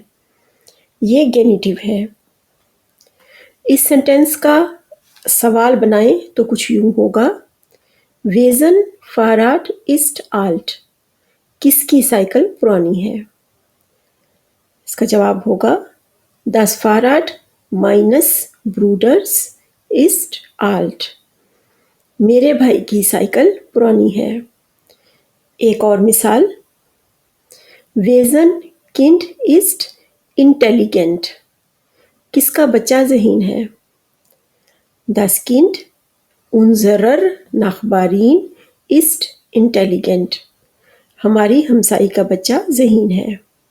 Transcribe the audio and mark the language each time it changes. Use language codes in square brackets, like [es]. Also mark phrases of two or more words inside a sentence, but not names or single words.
[ur] ये गेनेटिव है। اس سینٹنس کا سوال بنائیں تو کچھ یوں ہوگا, [de] Wessen Fahrrad ist alt, [ur] کس کی سائیکل پرانی ہے. اس کا جواب ہوگا [de] das Fahrrad meines Bruders ist alt। [ur] मेरे भाई की साइकिल पुरानी है। ایک اور مثال, [de] Wessen Kind ist intelligent, [ur] کس کا بچہ ذہین ہے. [de] Das Kind unserer Nachbarin ist intelligent, [ur] हमारी हमसाई का बच्चा ज़हीन है।